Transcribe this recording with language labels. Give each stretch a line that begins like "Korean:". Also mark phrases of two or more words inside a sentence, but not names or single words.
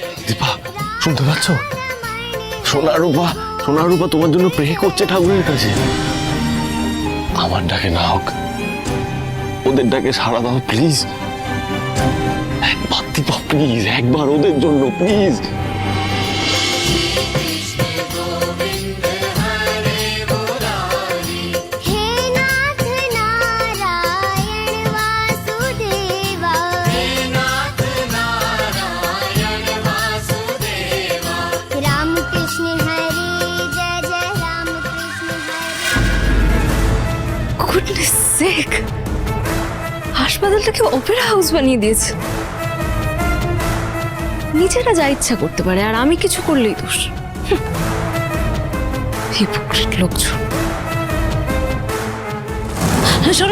Bangla: দীপা শুনতে পাচ্ছ? সোনা রূপা তোমার জন্য প্রে করছে ঠাকুরের কাছে। আমার ডাকে না হোক, ওদের ডাকে সাড়া দাও প্লিজ। একবার দীপা প্লিজ, একবার ওদের জন্য প্লিজ।
Hindi: हे नाथ नारायण वासुदेवा राम कृष्ण हरे जय जय राम कृष्ण हरे।
English: goodness sake,
Bangla: হাসপাতালটাকে অপেরা হাউস বানিয়ে দিয়েছে। নিজেরা যা ইচ্ছা করতে পারে, আর আমি কিছু করলেই দোষ। হিপোক্রিট লোকজন। হ্যাঁ শোনো।